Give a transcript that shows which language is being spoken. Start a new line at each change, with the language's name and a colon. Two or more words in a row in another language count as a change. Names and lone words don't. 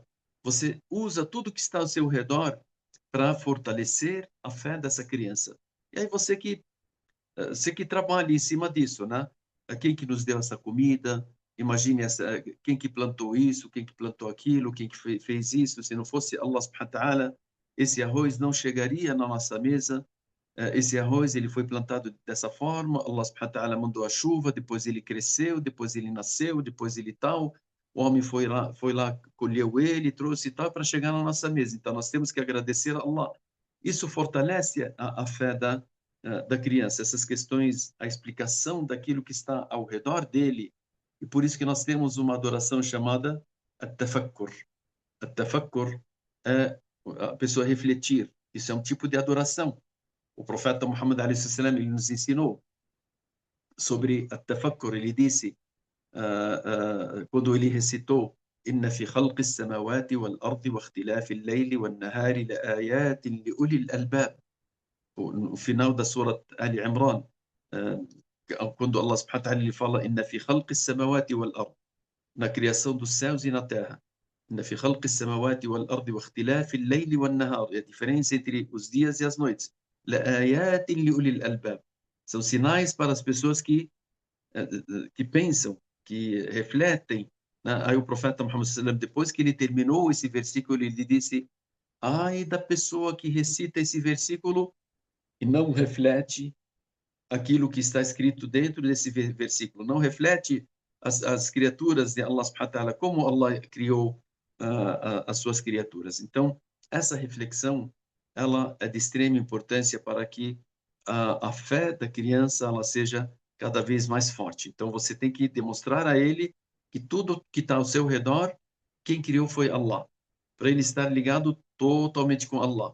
Portuguese: Você usa tudo que está ao seu redor para fortalecer a fé dessa criança. E aí você que trabalha em cima disso, né? Quem que nos deu essa comida? Imagine quem que plantou isso, quem que plantou aquilo, quem que fez isso. Se não fosse Allah
Arabic: سبحانه وتعالى,
Portuguese: esse arroz não chegaria na nossa mesa. Esse arroz ele foi plantado dessa forma. Allah
Arabic: سبحانه وتعالى
Portuguese: mandou a chuva, depois ele cresceu, depois ele nasceu, depois ele tal. O homem foi lá, colheu ele, trouxe tal para chegar na nossa mesa. Então nós temos que agradecer a Allah. Isso fortalece a fé da criança, essas questões, a explicação daquilo que está ao redor dele. E por isso que nós temos uma adoração chamada at-tafakkur. At-tafakkur é a pessoa refletir. Isso é um tipo de adoração. O profeta Muhammad
Arabic: عليه السلام,
Portuguese: ele nos ensinou sobre at-tafakkur. Ele disse, quando ele recitou
Arabic: إن في خلق السماوات والأرض واختلاف الليل والنهار لآيات لأولي الألباب.
Portuguese: No final da Surah Ali Imran, quando Allah
Arabic: سبحانه وتعالى
Portuguese: ele fala
Arabic: إن في خلق السماوات والأرض,
Portuguese: na criação dos céus e na terra,
Arabic: إن في خلق السماوات والأرض واختلاف الليل والنهار,
Portuguese: a diferença entre os dias e as noites,
Arabic: لآيات لأولي الألباب,
Portuguese: são sinais para as pessoas que pensam, que refletem, né? Aí o profeta Muhammad
Arabic: صلى الله عليه وسلم,
Portuguese: depois que ele terminou esse versículo, ele disse: ai da pessoa que recita esse versículo e não reflete aquilo que está escrito dentro desse versículo, não reflete as criaturas de Allah
Arabic: سبحانه وتعالى,
Portuguese: como Allah criou as suas criaturas. Então, essa reflexão, ela é de extrema importância para que a fé da criança ela seja cada vez mais forte. Então, você tem que demonstrar a ele que tudo que está ao seu redor, quem criou foi Allah, para ele estar ligado totalmente com Allah.